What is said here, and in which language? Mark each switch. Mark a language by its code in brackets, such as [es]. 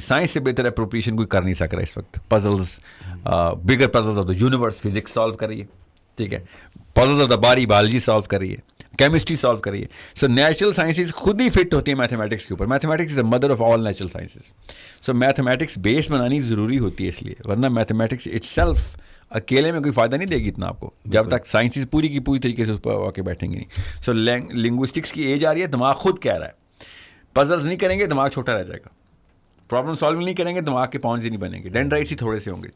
[ur] Science سے بہتر appropriation کوئی کر نہیں سک رہا اس وقت. Puzzles, [en] bigger puzzles of the universe [ur] physics solve کر رہی ہے, ٹھیک ہے. [en] puzzles of the body [ur] biology solve کر رہی ہے, کیمسٹری سالو کر رہی ہے. سو نیچرل سائنسز خود ہی فٹ ہوتی ہیں میتھمیٹکس کے اوپر. [en] Mathematics is the mother of all natural sciences. [ur] So mathematics بیس بنانی ضروری ہوتی ہے اس لیے, ورنہ میتھمیٹکس اٹ سیلف اکیلے میں کوئی فائدہ نہیں دے گی اتنا آپ کو, جب تک سائنسز پوری کی پوری طریقے سے اس پر آ کے بیٹھیں گے نہیں. سو لنگوسٹکس کی ایج آ رہی ہے, دماغ خود کہہ رہا ہے پزلز نہیں کریں گے دماغ چھوٹا رہ جائے گا, پرابلم سالونگ نہیں کریں گے دماغ کے پاؤنز ہی نہیں بنیں گے, ڈینڈرائٹس ہی تھوڑے سے ہوں گے.